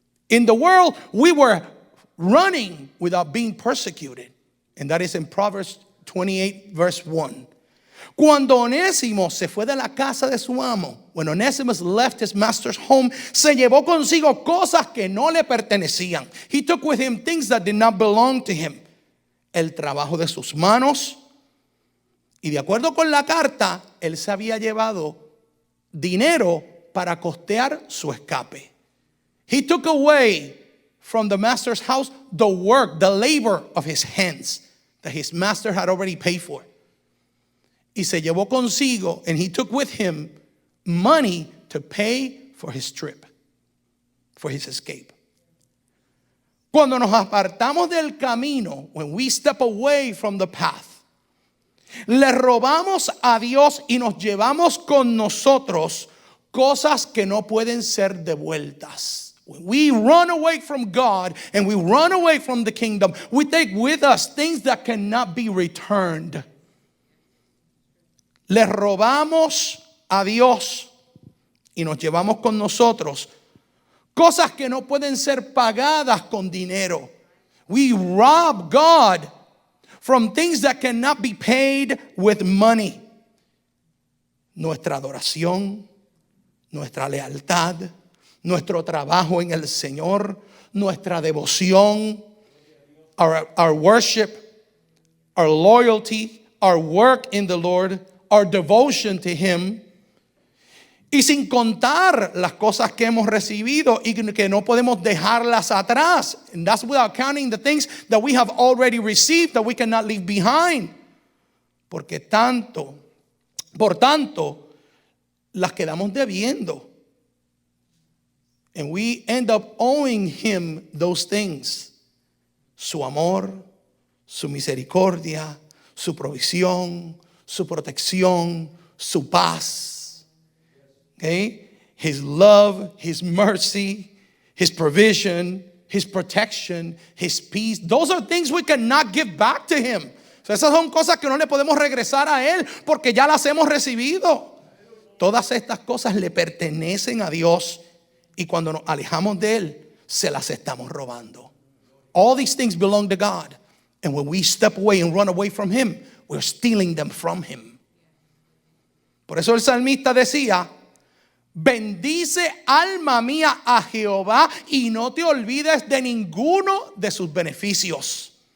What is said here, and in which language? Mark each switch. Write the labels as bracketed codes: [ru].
[en] In the world, we were running without being persecuted. And that is in Proverbs 28, verse 1. [es] Cuando Onésimo se fue de la casa de su amo, [en] when Onesimus left his master's home, [es] se llevó consigo cosas que no le pertenecían. [en] He took with him things that did not belong to him. [es] El trabajo de sus manos. Y de acuerdo con la carta, él se había llevado dinero para costear su escape. [en] He took away from the master's house the work, the labor of his hands that his master had already paid for. [es] Y se llevó consigo, [en] and he took with him money to pay for his trip, for his escape. [es] Cuando nos apartamos del camino, [en] when we step away from the path, [es] le robamos a Dios y nos llevamos con nosotros cosas que no pueden ser devueltas. [en] When we run away from God and we run away from the kingdom, we take with us things that cannot be returned. [es] Le robamos a Dios y nos llevamos con nosotros cosas que no pueden ser pagadas con dinero. [en] We rob God from things that cannot be paid with money. [es] Nuestra adoración, nuestra lealtad, nuestro trabajo en el Señor, nuestra devoción, [en] our worship, our loyalty, our work in the Lord, our devotion to Him. [es] Y sin contar las cosas que hemos recibido y que no podemos dejarlas atrás. [en] And that's without counting the things that we have already received that we cannot leave behind. [es] Por tanto, las quedamos debiendo. [en] And we end up owing Him those things. [es] Su amor, su misericordia, su provisión, su protección, su paz. [en] Okay? His love, His mercy, His provision, His protection, His peace. Those are things we cannot give back to Him. [es] So esas son cosas que no le podemos regresar a Él porque ya las hemos recibido. Todas estas cosas le pertenecen a Dios y cuando nos alejamos de Él, se las estamos robando. [en] All these things belong to God. And when we step away and run away from Him, we're stealing them from Him. [es] Por eso el salmista decía, bendice alma mía a Jehová y no te olvides de ninguno de sus beneficios.